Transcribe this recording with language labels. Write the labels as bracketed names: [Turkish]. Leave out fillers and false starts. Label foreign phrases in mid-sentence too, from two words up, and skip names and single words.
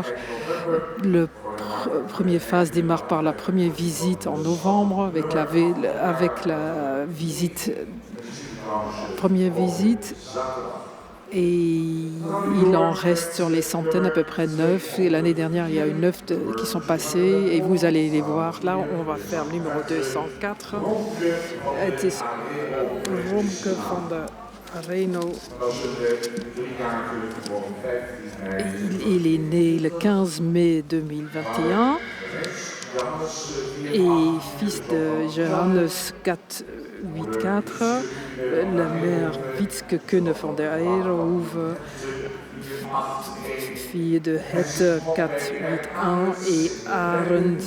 [French] La première phase démarre par la première visite en novembre avec la première visite. Et il en reste sur les centaines, à peu près 9. Et l'année dernière, il y a eu 9 qui sont passés. Et vous allez les voir. Là, on va faire le numéro 204. [Dutch] Het is Romke van de Reno. [French] Il est né le 15 mai 2021 et fils de Johannes 484, la mère Wietske Kunne van der Eierhoeve, fille de Hette 481 et Arend.